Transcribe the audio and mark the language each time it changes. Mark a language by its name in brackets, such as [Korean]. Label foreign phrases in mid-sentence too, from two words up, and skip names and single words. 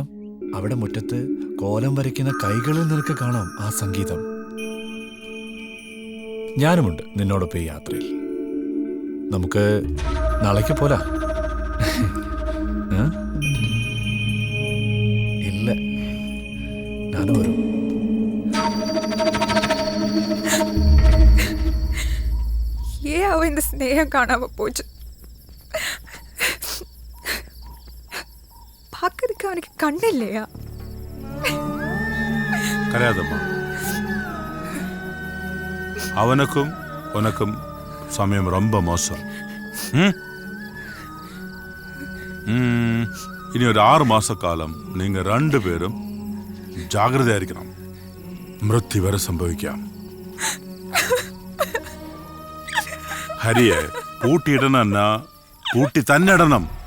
[Malayalam] അവിടെ മുറ്റത്ത് കോലം വരയ്ക്കുന്ന കൈകളിൽ നിനക്ക് കാണാം ആ സംഗീതം. ഞാനുമുണ്ട് നിന്നോടൊപ്പം ഈ യാത്രയിൽ. നമുക്ക് നാളേക്ക് പോരാ? ഇല്ല, ഞാനും വരും. [Tamil] இந்த ஸ்நேகம் காணாம போச்சு. பார்க்கறதுக்கு அவனுக்கு கண்ணு இல்லையா? கரையாதம்மா, அவனுக்கும் உனக்கும் சமயம் ரொம்ப மோசம். [Malayalam] ഇനി ഒരു 6 മാസക്കാലം നിങ്ങൾ രണ്ടുപേരും ജാഗ്രതയായിരിക്കണം. മൃത്യു വരെ സംഭവിക്കാം. ഹരിയെ പൂട്ടിയിടണമെന്നാ പൂട്ടി തന്നെ ഇടണം.